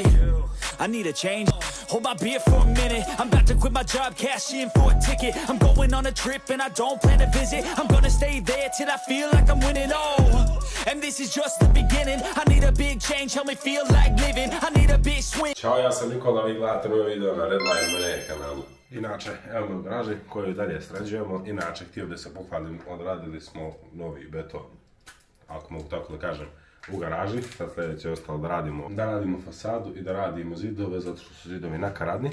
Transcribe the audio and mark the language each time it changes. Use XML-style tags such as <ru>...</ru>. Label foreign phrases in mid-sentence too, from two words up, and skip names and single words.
<en>I need a change, hold my beer for a minute. I'm about to quit my job, cash in for a ticket. I'm going on a trip, and I don't plan to visit. I'm gonna stay there till I feel like I'm winning, oh. And this is just the beginning. I need a big change, help me feel like living. I need a big swing.</en> <sr>Ćao, ja sam Nikola, vi gledate moj video na Redline Mene kanalu. Inače, evo me u garaži koju dalje sređujemo. Inače, htio da se pohvalim, odradili smo novi beton, ako mogu tako da kažem, u garaži. Sad sljedeće je ostalo da radimo fasadu i da radimo zidove, zato što su zidovi nakaradni.</sr>